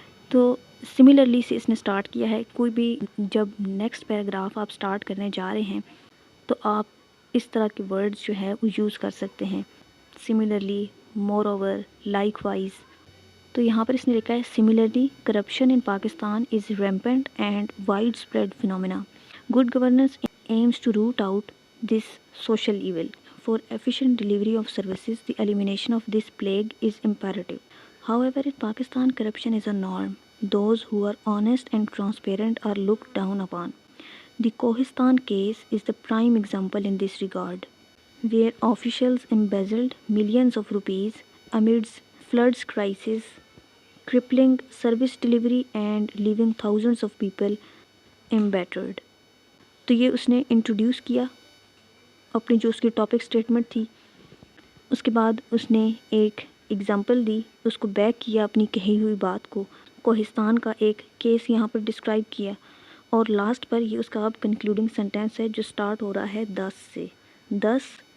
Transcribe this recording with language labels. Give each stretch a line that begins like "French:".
Urdu: تو سملرلی سے اس نے سٹارٹ کیا ہے۔ کوئی بھی جب نیکسٹ پیراگراف آپ سٹارٹ کرنے جا رہے ہیں تو آپ اس طرح کے ورڈز جو ہے وہ یوز کر سکتے ہیں، سملرلی، مور اوور، لائک وائز۔ تو یہاں پر اس نے لکھا ہے
English: Similarly corruption in Pakistan is rampant and widespread phenomena. Good governance aims to root out this social evil. For efficient delivery of services, the elimination of this plague is imperative. However, in Pakistan, corruption is a norm. Those who are honest and transparent are looked down upon. The Kohistan case is the prime example in this regard, where officials embezzled millions of rupees amidst floods crisis, crippling service delivery and leaving thousands of people embittered.
Urdu: تو یہ اس نے introduce کیا اپنی جو اس کی topic statement تھی، اس کے بعد اس نے ایک ایگزامپل دی، اس کو بیک کیا اپنی کہی ہوئی بات کو، کوہستان کا ایک کیس یہاں پر ڈسکرائب کیا، اور لاسٹ پر یہ اس کا اب کنکلوڈنگ سینٹینس ہے جو سٹارٹ ہو رہا ہے 10 سے۔ 10